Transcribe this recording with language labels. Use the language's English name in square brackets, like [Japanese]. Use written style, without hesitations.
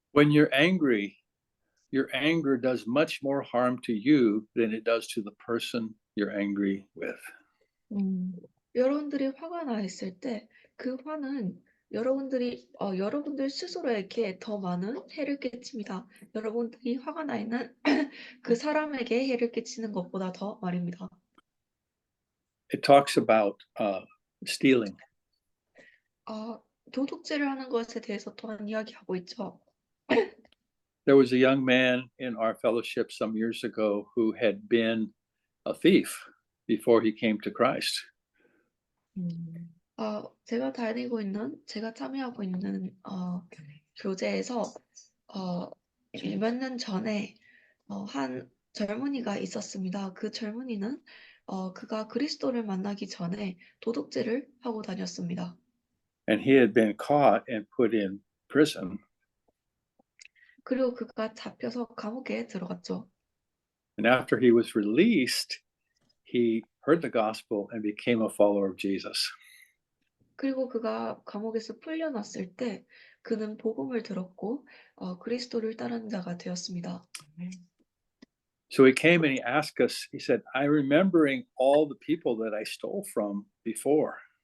[English] When you're angry, your anger does much more harm to you than it does to the person you're angry with. [Korean] 여러분들이 화가 나 있을 때 그 화는 여러분들 스스로에게 더 많은 해를 끼칩니다. 여러분들이 화가 나 있는 그 사람에게 해를 끼치는 것보다 더 말입니다. [English] It talks about stealing. [Korean] 도둑질을 하는 것에 대해서 또한 이야기하고 있죠. [English] There was a young man in our fellowship some years ago who had been a thief before he came to Christ. [Korean] 제가 참여하고 있는 교제에서 몇 년 전에 한 젊은이가 있었습니다. 그 젊은이는 그가 그리스도를 만나기 전에 도둑질을 하고 다녔습니다. [English] And he had been caught and put in prison. [Korean] 그리고 그가 잡혀서 감옥에 들어갔죠. [English] And after he was released, he heard the gospel and became a follower of Jesus. [Korean] 그리고 그가 감옥에서 풀려났을 때 그는 복음을 들었고 그리스도를 따르는 자가 되었습니다. [English] So he came and he asked us, he said, I'm remembering all the people that I stole from before.